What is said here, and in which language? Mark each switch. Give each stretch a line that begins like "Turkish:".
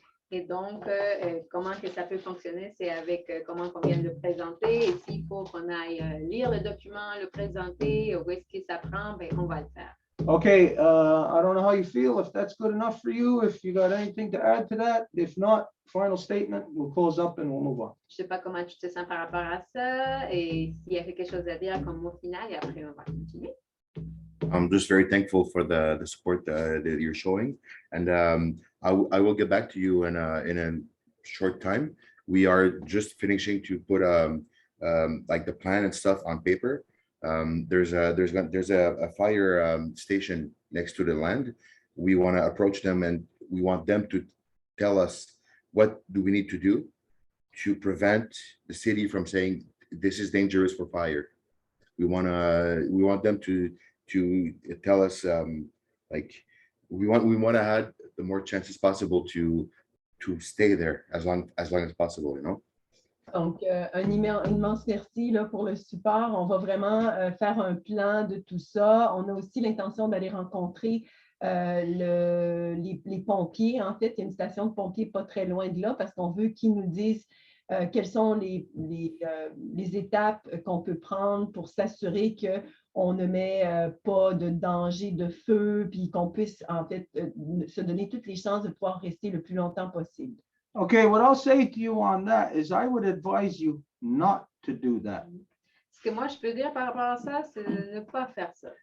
French: Et donc, comment que ça peut fonctionner, c'est avec comment on vient de le présenter. Et s'il faut qu'on aille lire le document, le présenter, où est-ce que ça prend, ben, on va le faire.
English: Okay, I don't know how you feel, if that's good enough for you, if you got anything to add to that. If not, final statement, we'll close up and we'll move on.
French: Je ne sais pas comment tu te sens par rapport à ça, et s'il y a quelque chose à dire comme mot final, et après, on va continuer.
English: I'm just very thankful for the support that you're showing, and I will get back to you in a short time. We are just finishing to put like the plan and stuff on paper. There's a fire station next to the land. We want to approach them, and we want them to tell us what do we need to do to prevent the city from saying this is dangerous for fire. We want them to tell us like we want to have the more chances possible to stay there as long as possible, you know.
French: Donc, un immense merci là, pour le support. On va vraiment faire un plan de tout ça. On a aussi l'intention d'aller rencontrer les pompiers. En fait, il y a une station de pompiers pas très loin de là parce qu'on veut qu'ils nous disent quelles sont les étapes qu'on peut prendre pour s'assurer qu'on ne met pas de danger de feu, puis qu'on puisse en fait se donner toutes les chances de pouvoir rester le plus longtemps possible.
English: Okay, what I'll say to you on that is I would advise you not to do that.
French: Ce que moi, je peux dire par rapport à ça, c'est de ne pas faire ça.